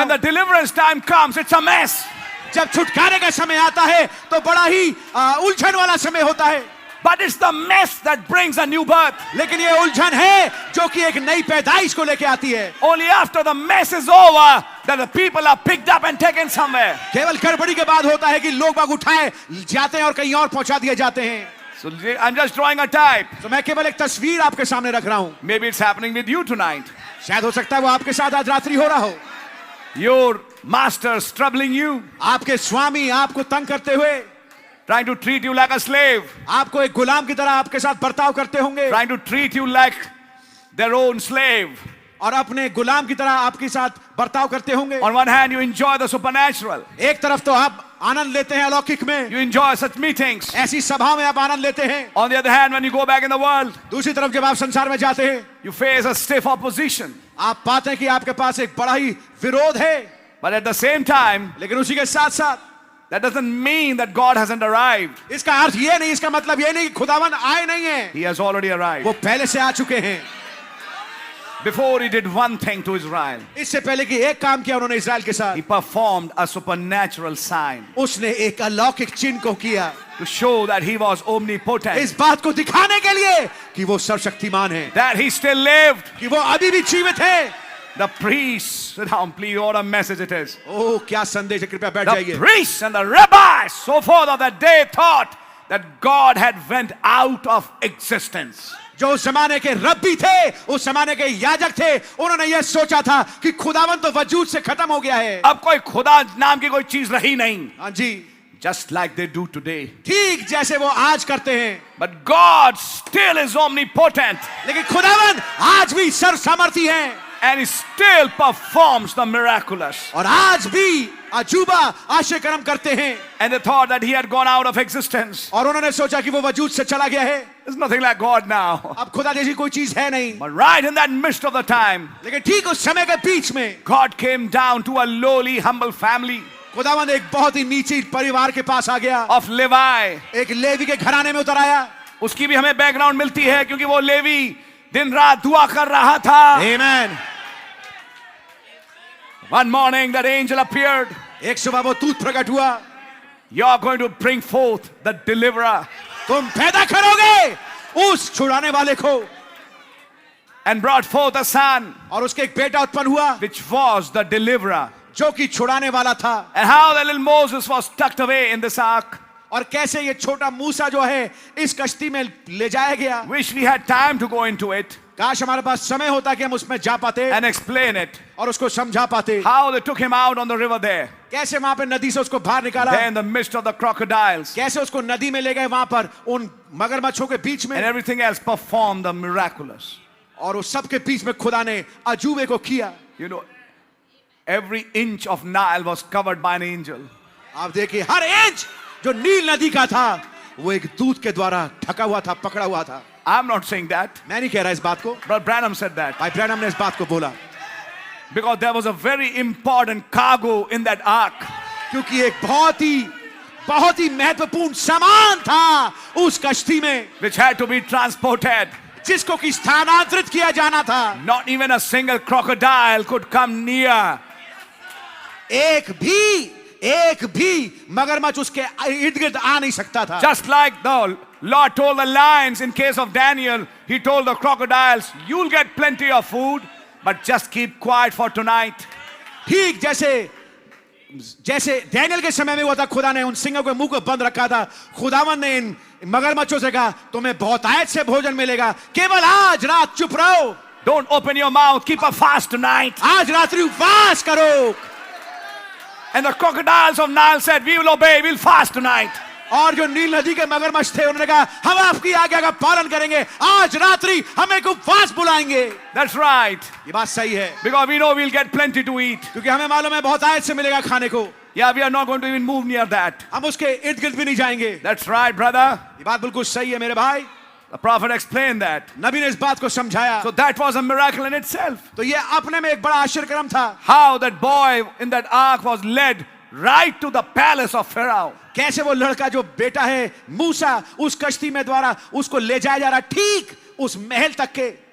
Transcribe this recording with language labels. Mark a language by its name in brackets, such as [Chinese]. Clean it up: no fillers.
[English] when [Hindi] हूं, [English] the deliverance time comes, it's a mess. [Hindi] जब छुटकारे का समय आता है तो बड़ा ही उलझन वाला समय होता है। [English] But it's the mess that brings a new birth. [Hindi] लेकिन ये उलझन है जो कि एक नई पैदाइश को लेके आती है। [English] Only after the mess is over that the people are picked up and taken somewhere. [Hindi] केवल गड़बड़ी के बाद होता है कि लोग बाग उठाए जाते हैं और कहीं और पहुंचा दिए जाते हैं। [English] So I'm just drawing a type. [Hindi] तो मैं केवल एक तस्वीर आपके सामने रख रहा हूं। [English] Maybe it's happening with you tonight. [Hindi] शायद हो सकता है वो आपके साथ आज रात्रि हो रहा हो। [English] Your master's troubling you, [Hindi] आपके स्वामी आपको तंग करते हुए, [English] trying to treat you like a slave, [Hindi] आपको एक गुलाम की तरह आपके साथ बर्ताव करते होंगे [English] trying to treat you like their own slave. [Hindi] और अपने गुलाम की तरह आपके साथ बर्ताव करते होंगे। [English] On one hand, you enjoy the supernatural. [Hindi] एक तरफ तो आप आनंद लेते हैं अलौकिक में, [English] You enjoy such meetings. [Hindi] ऐसी सभा में आप आनंद लेते हैं। [English] On the other hand, when you go back in the world, [Hindi] दूसरी तरफ जब आप संसार में जाते हैं, [English] you face a stiff opposition. [Hindi] आप पाते हैं कि आपके पास एक बड़ा ही विरोध है। [English] But at the same time, [Hindi] लेकिन उसी के साथ साथ [English] that doesn't mean that God hasn't arrived. [Hindi] इसका अर्थ ये नहीं, इसका मतलब ये नहीं कि खुदावन आए नहीं है, [English] He has already arrived. [Hindi] वो पहले से आ चुके हैं। [English] Before He did one thing to Israel, [Hindi] इससे पहले कि एक काम किया उन्होंने इजराइल के साथ, [English] He performed a supernatural sign [Hindi] उसने एक अलौकिक चिन्ह को किया, [English] to show that He was omnipotent, [Hindi] इस बात को दिखाने के लिए कि वो सर्वशक्तिमान है, [English] that He still lived. [Hindi] कि वो अभी भी जीवित है। [English] The priests, sit down please, what a message it is. [Hindi] ओह क्या संदेश है, कृपया बैठ [English] The [Hindi] जाइए। [English] priests and the rabbis, so forth of that day, thought that God had went out of existence. [Hindi] जो उस जमाने के रब्बी थे, उस जमाने के याजक थे, उन्होंने यह सोचा था कि खुदावन तो वजूद से खत्म हो गया है। अब कोई खुदा नाम की कोई चीज रही नहीं. हाँ जी, [English] Just like they do today. [Hindi] ठीक जैसे वो आज करते हैं, [English] But God still is omnipotent [Hindi] लेकिन खुदावन आज भी सर्व सामर्थी हैं [English] and He still performs the miraculous. [Hindi] और आज भी अजूबा आश्चर्य कर्म करते हैं। [English] And they thought that He had gone out of existence. [Hindi] और उन्होंने सोचा कि वो वजूद से चला गया है, [English] There's nothing like God now. [Hindi] अब खुदा जैसी कोई चीज है नहीं। [English] But right in that midst of the time, [Hindi] लेकिन ठीक उस समय के बीच में [English] God came down to a lowly, humble family [Hindi] खुदावन एक बहुत ही नीची परिवार के पास आ गया, [English] of Levi. [Hindi] एक लेवी के घराने में उतर आया। उसकी भी हमें बैकग्राउंड मिलती है क्योंकि वो लेवी दिन रात दुआ कर रहा था. आमीन। [English] One morning that angel appeared. [Hindi] एक सुबह वो दूत प्रकट हुआ, [English] You're going to bring forth the deliverer. [Hindi] तुम पैदा करोगे उस छुड़ाने वाले को, [English] And brought forth a son, [Hindi] और उसके एक बेटा उत्पन्न हुआ [English] which was the deliverer. [Hindi] जो कि छुड़ाने वाला था। [English] And how the little Moses was tucked away in this ark. [Hindi] और कैसे ये छोटा मूसा जो है इस कश्ती में ले जाया गया। [English] Wish we had time to go into it [Hindi] काश हमारे पास समय होता कि हम उसमें जा पाते [English] and explain it. [Hindi] और उसको समझा पाते। [English] How they took him out on the river there. [Hindi] कैसे वहां पे नदी से उसको बाहर निकाला, [English] There in the midst of the crocodiles [Hindi] कैसे उसको नदी में ले गए वहां पर उन मगरमच्छों के बीच [English] and [Hindi] में, [English] everything else, performed the miraculous. [Hindi] और उस सब के बीच में खुदा ने अजूबे को किया। [English] You know, every inch of Nile was covered by an angel. [Hindi] आप देखिए हर इंच जो नील नदी का था वो एक दूत के द्वारा ढका हुआ था, पकड़ा हुआ था। [English] I'm not saying that. [Hindi] मैं नहीं कह रहा इस बात को, [English] Brother Branham said that. [Hindi] भाई ब्रैनम ने इस बात को बोला [English] Because there was a very important cargo in that ark. [Hindi] क्योंकि एक बहुत ही महत्वपूर्ण सामान था उस कश्ती में, [English] Which had to be transported. [Hindi] जिसको कि स्थानांतरित किया जाना था। [English] Not even a single crocodile could come near. [Hindi] एक भी मगरमच्छ उसके इर्द गिर्द आ नहीं सकता था। [English] Just like the Lord told the lions in case of Daniel, he told the crocodiles, you'll get plenty of food, but just keep quiet for tonight. [Hindi] ठीक जैसे डैनियल के समय में हुआ था, खुदा ने उन सिंहों के मुंह को बंद रखा था। खुदावन ने इन मगरमच्छों से कहा तुम्हें बहुतायत से भोजन मिलेगा, केवल आज रात चुप रहो। [English] Don't open your mouth, keep a fast tonight. [Hindi] आज रात्रि उपवास करो। [English] And the crocodiles of Nile said, we will obey, we'll fast tonight. [Hindi] और जो नील नदी के मगरमच्छ थे उन्होंने कहा हम आपकी आज्ञा का पालन करेंगे, आज रात्रि हम एक उपवास बुलाएंगे। [English] That's right. [Hindi] ये बात सही है, [English] Because we know we'll get plenty to eat. [Hindi] क्योंकि हमें मालूम है बहुत आयत से मिलेगा खाने को। [English] Yeah, we are not going to even move near that. [Hindi] हम उसके इर्द गिर्द भी नहीं जाएंगे। [English] That's right, brother. [Hindi] ये बात बिल्कुल सही है मेरे भाई। [English] The prophet explained that. [Hindi] नबी ने इस बात को समझाया। [English] So that was a miracle in itself. [Hindi] तो ये अपने में एक बड़ा आश्चर्यक्रम था। [English] How that boy in that ark was led right to the palace of Pharaoh. [Hindi] कैसे वो लड़का जो बेटा है मूसा उस कश्ती में द्वारा उसको ले जाया जा रहा ठीक उस महल तक के।